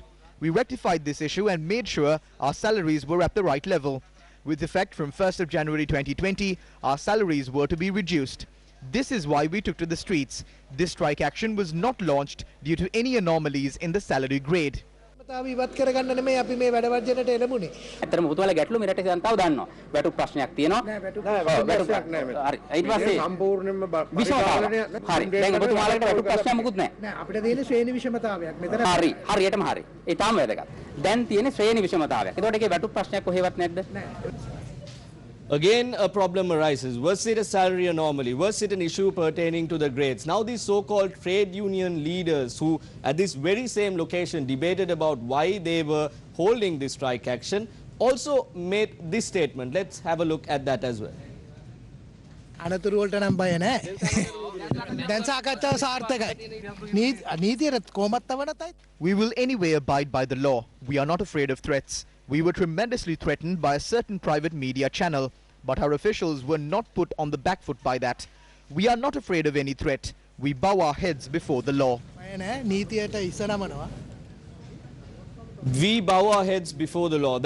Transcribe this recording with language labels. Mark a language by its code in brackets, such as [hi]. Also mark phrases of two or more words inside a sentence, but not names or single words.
[en] We rectified this issue and made sure our salaries were at the right level. With effect from 1st of January 2020, our salaries were to be reduced. This is why we took to the streets. This strike action was not launched due to any anomalies in the salary grade. [si] ඉවත් කරගන්න නෙමෙයි අපි මේ වැඩ වර්ජනයට එළඹුණේ. ඇත්තටම ඔබතුමාලා ගැටලු මේ රටේ දැන් තව දන්නවා. වැටුප් ප්‍රශ්නයක් තියෙනවා. නෑ වැටුප් ප්‍රශ්නයක් නෑ. හරි. ඊට පස්සේ සම්පූර්ණයෙන්ම විෂමතාවය. හරි. දැන් ඔබතුමාලට වැටුප් ප්‍රශ්නයක් මොකුත් නෑ. නෑ අපිට තියෙන ශ්‍රේණි විෂමතාවයක් මෙතන. හරි. හරියටම හරි. ඒ තාම වැදගත්. දැන් තියෙන ශ්‍රේණි විෂමතාවයක්. ඒතකොට ඒකේ වැටුප් ප්‍රශ්නයක් කොහෙවත් නැද්ද? නෑ. [en] Again, a problem arises. Was it a salary anomaly? Was it an issue pertaining to the grades? Now, these so-called trade union leaders who at this very same location debated about why they were holding this strike action also made this statement. Let's have a look at that as well. [si] අනතුරු වලට නම් බය නැහැ. දැන් සාකච්ඡාව සාර්ථකයි. නීතියට කොහොමත් තවනතයි. [en] We will anyway abide by the law. We are not afraid of threats. We were tremendously threatened by a certain private media channel, but our officials were not put on the back foot by that. We are not afraid of any threat. We bow our heads before the law. We bow our heads before the law.